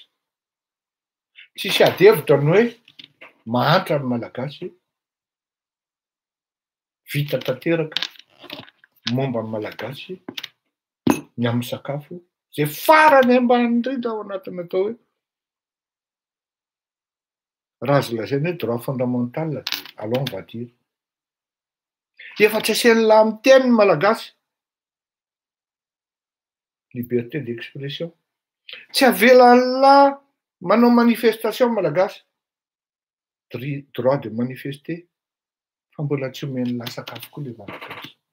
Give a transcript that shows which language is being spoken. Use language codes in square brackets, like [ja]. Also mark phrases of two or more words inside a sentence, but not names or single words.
[mg] Tsisy ady hevitra ny hoe mahantra ny malagasy, vita tanteraka momba ny malagasy ny amin'ny sakafo, zay farany ambany indrindra ao anatin'ny atao hoe raha azo lazaina hoe [fr] droit fondamental [mg] dia [fr] allons on va dire. [mg] Efa tsy asiany lahy amin'ny teny malagasy, [fr] liberté d'expression. [mg] Tsy avelany lahy manao manifestation malagasy, [fr] droit de manifester, [mg] fa mbola tsy omeny lahy sakafo koa le malagasy.